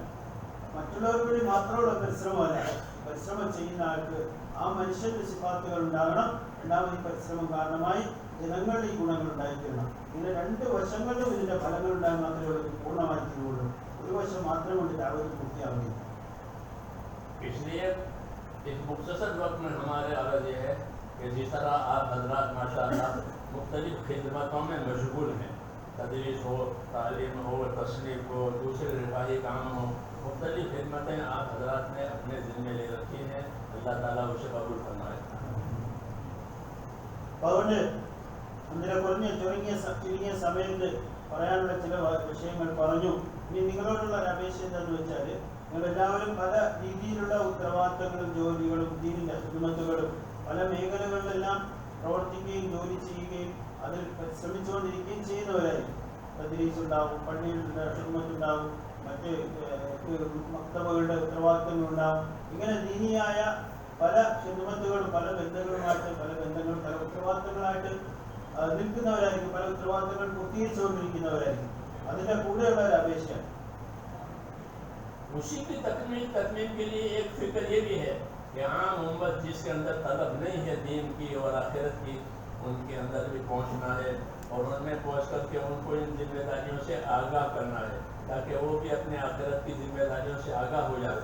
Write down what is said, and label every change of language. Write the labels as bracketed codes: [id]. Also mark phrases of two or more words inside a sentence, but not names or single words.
[ml] മറ്റുള്ളവർക്ക് വേണ്ടി മാത്രമുള്ള പരിശ്രമമല്ല. പരിശ്രമം ചെയ്യുന്ന ആൾക്ക് ആ മനുഷ്യന്റെ സിഫാത്തുകൾ ഉണ്ടാകണം. രണ്ടാമത് ഈ പരിശ്രമം കാരണമായി ജനങ്ങളുടെ ഈ ഗുണങ്ങൾ ഉണ്ടായിത്തീരണം. ഇതിന്റെ രണ്ട് വശങ്ങളിലും ഇതിന്റെ ഫലങ്ങൾ ഉണ്ടാകാൻ മാത്രമേ പൂർണ്ണമായി തീരുള്ളൂ. ഒരു വശം മാത്രം കൊണ്ട് ദാവത്ത് പൂർത്തിയാവുകയില്ല. [ur] اس لیے اس مختصر وقت میں ہمارے عرض یہ ہے کہ جس طرح آپ حضرات ماشاءاللہ مختلف خدمتوں میں مشغول ہیں، تدریس ہو، تعلیم ہو، تصنیف ہو، دوسرے رفاہی کام ہو، مختلف خدمتیں آپ حضرات نے اپنے ذمے لے رکھی ہیں. اللہ تعالیٰ اسے قبول فرمائے. [ml] അതുകൊണ്ട് അങ്ങനെ ചുരുങ്ങിയ സമയത്ത് പറയാനുള്ള ചില വിഷയങ്ങൾ പറഞ്ഞു. ഇനി നിങ്ങളോടുള്ള ഒരു അപേക്ഷ എന്താണെന്ന് വെച്ചാൽ, നിങ്ങളെല്ലാവരും പല രീതിയിലുള്ള ഉത്തരവാദിത്തങ്ങളും ജോലികളും ദീനിൻ്റെ ഹിദ്മത്തുകളും പല മേഖലകളിലെല്ലാം പ്രവർത്തിക്കുകയും ജോലി ചെയ്യുകയും അതിൽ ശ്രമിച്ചുകൊണ്ടിരിക്കുകയും ചെയ്യുന്നവരായിരിക്കും. തദ്രീസ് ഉണ്ടാവും, പള്ളിയുടെ ഹിദ്മത്തുണ്ടാവും, മറ്റ് മക്തബകളുടെ ഉത്തരവാദിത്തങ്ങളുണ്ടാവും. ഇങ്ങനെ ദീനിയായ പല ഹിദ്മത്തുകളും പല ബന്ധങ്ങളുമായിട്ട് പല ഉത്തരവാദിത്തങ്ങളായിട്ട് നിൽക്കുന്നവരായിരിക്കും, പല ഉത്തരവാദിത്തങ്ങൾ പൂർത്തീകരിച്ചുകൊണ്ടിരിക്കുന്നവരായിരിക്കും. അതിൻ്റെ കൂടെയുള്ള ഒരു അപേക്ഷയാണ്. [ur] اسی کی تکمیل کے لیے ایک فکر یہ بھی ہے کہ عام امت جس کے اندر طلب نہیں ہے دین کی اور آخرت کی، ان کے اندر بھی پہنچنا ہے اور ان میں پہنچ کر کے ان کو ان ذمہ داریوں سے آگاہ کرنا ہے، تاکہ وہ بھی اپنے آخرت کی ذمہ داریوں سے آگاہ ہو جائے.